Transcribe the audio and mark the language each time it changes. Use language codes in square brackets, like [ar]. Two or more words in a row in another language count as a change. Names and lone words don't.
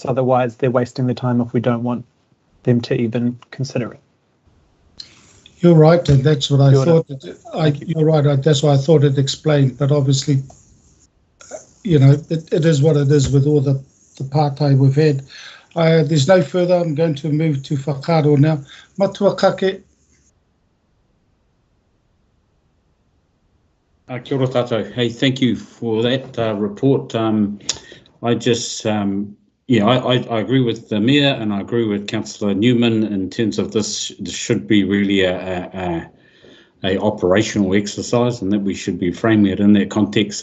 [en] Otherwise, they're wasting their time if we don't want them to even consider it. You're right, and that's what I thought. You're right. That's what I thought it explained. But obviously, it is what it is with all the part-time we've had. There's no further. I'm going to move to whakaaro now. Matua kake. [mi] Kia ora tātou. [en] Hey, thank you for that report. I just, I agree with the Mayor and I agree with Councillor Newman in terms of this should be really a operational exercise, and that we should be framing it in that context.